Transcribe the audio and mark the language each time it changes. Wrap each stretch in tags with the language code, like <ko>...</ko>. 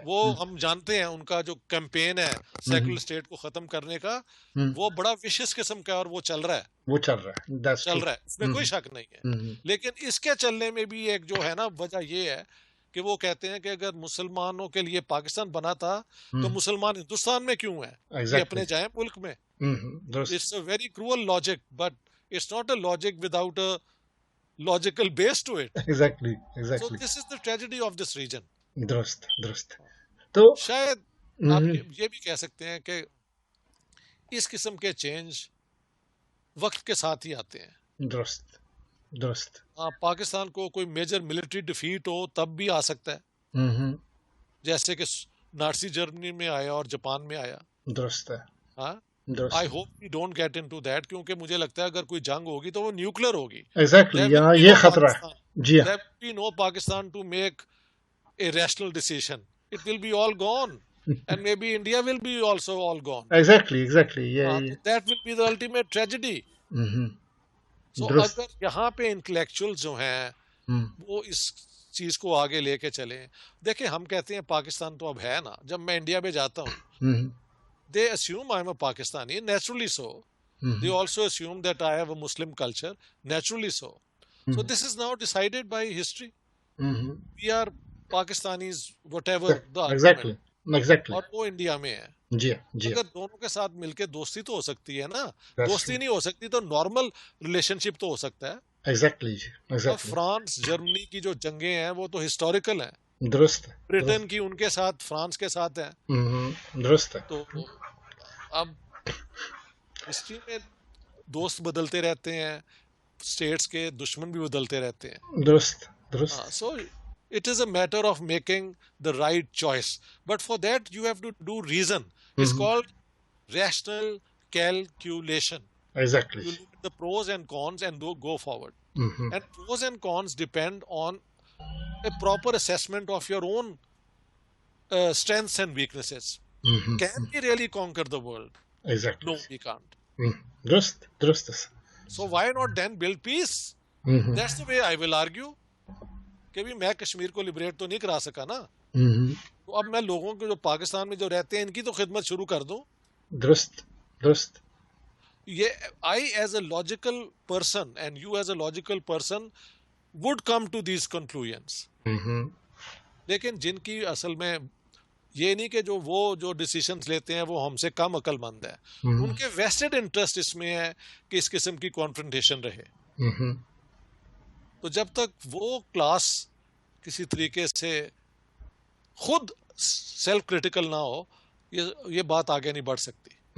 <ur>وہ ہم جانتے ہیں ان کا جو کیمپین ہے سیکولر اسٹیٹ کو ختم کرنے کا، وہ بڑا وشس قسم کا، اور وہ چل رہا ہے، اس میں کوئی شک نہیں ہے. لیکن اس کے چلنے میں بھی ایک جو ہے نا وجہ یہ ہے کہ وہ کہتے ہیں کہ اگر مسلمانوں کے لیے پاکستان بنا تھا تو مسلمان ہندوستان میں کیوں ہیں، یہ اپنے جائیں ملک میں.</ur> <en>It's a very cruel logic, but it's not a logic without a logical base to it. Exactly. So this is the tragedy of this region.</en> <ur>درست. تو شاید آپ یہ بھی کہہ سکتے ہیں کہ اس قسم کے چینج وقت کے ساتھ ہی آتے ہیں. درست. پاکستان کو کوئی میجر ملٹری ڈیفیٹ ہو تب بھی آ سکتا ہے، جیسے کہ نازی جرمنی میں آیا اور جاپان میں آیا. درست ہے. ہاں،</ur> <en>I hope we don't get into that،</en> <ur>کیونکہ مجھے لگتا ہے اگر کوئی جنگ ہوگی تو وہ نیوکلر ہوگی. ایگزیکٹلی، یہاں یہ خطرہ ہے. جی</ur> <en>there will be no Pakistan to make a rational decision. It will be all gone. And maybe India will be also all gone. Exactly. That will be the ultimate tragedy.</en> <ur>So اگر یہاں پہ intellectual جو ہیں وہ اس چیز کو آگے لے کے چلیں. دیکھیں ہم کہتے ہیں پاکستان تو اب ہے نا، جب میں انڈیا میں جاتا ہوں</ur> <en>they assume I'm a Pakistani, naturally so. They also assume that I have a Muslim culture, naturally so. So this is now decided by history. We are Pakistanis, whatever the Exactly.</en> <ur>اور وہ India میں ہے. جی اگر دونوں کے ساتھ مل کے دوستی تو ہو سکتی ہے نا، دوستی نہیں ہو سکتی تو نارمل ریلیشن شپ تو ہو سکتا ہے.</ur> <en>Exactly.</en> <ur>فرانس جرمنی کی جو جنگیں ہیں وہ تو ہسٹوریکل ہیں. درست. برٹن کی ان کے ساتھ، فرانس کے ساتھ ہیں. درست ہے. تو اب ہسٹری میں دوست بدلتے رہتے ہیں، اسٹیٹس کے دشمن بھی بدلتے رہتے ہیں. درست.</ur> <en>So it is a matter of making the right choice, but for that you have to do reason. It's called rational calculation. Exactly. You look at the pros and cons and go forward. And pros and cons depend on a proper assessment of your own strengths and weaknesses. Can we really conquer the world? Exactly. No, we can't. درست. So why not then build peace? That's the way I will argue.</en> <ur>کہ بھی میں کشمیر کو liberate تو نہیں کرا سکا نا، تو اب میں لوگوں کے جو پاکستان میں جو رہتے ہیں ان کی تو خدمت شروع کر دوں. درست.</ur> <en>یہ I as a logical person and you as a logical person would come to these conclusions.</en> <ur>لیکن جن کی اصل میں یہ نہیں کہ وہ جو ڈیسیشنز لیتے ہیں وہ ہم سے کم عقل مند ہے، ان کے ویسٹڈ انٹرسٹ اس میں ہے کہ اس قسم کی کانفرنٹیشن رہے. تو جب تک وہ کلاس کسی طریقے سے خود سیلف کریٹیکل نہ ہو، یہ بات آگے نہیں بڑھ سکتی.</ur>